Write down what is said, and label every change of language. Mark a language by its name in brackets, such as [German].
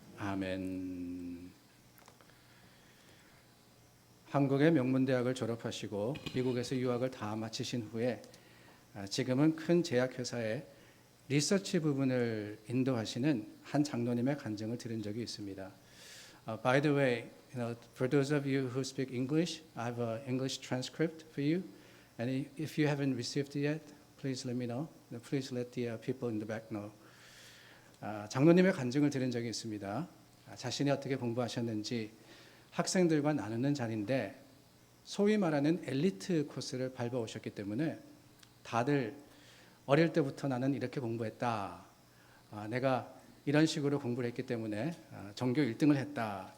[Korean] 아멘. 한국의 명문대학을 졸업하시고 미국에서 유학을 다 마치신 후에 지금은 큰 제약회사의 리서치 부분을 인도하시는 한 장로님의 간증을 들은 적이 있습니다. [English] By the way, for those of you who speak English, I have an English transcript for you. And if you haven't received it yet, please let me know. Please let the people in the back know. [Korean] 장로님의 간증을 들은 적이 있습니다. 자신이 어떻게 공부하셨는지 학생들과 나누는 자리인데 소위 말하는 엘리트 코스를 밟아오셨기 때문에 다들 어릴 때부터 나는 이렇게 공부했다. 내가 이런 식으로 공부를 했기 때문에 전교 1등을 했다.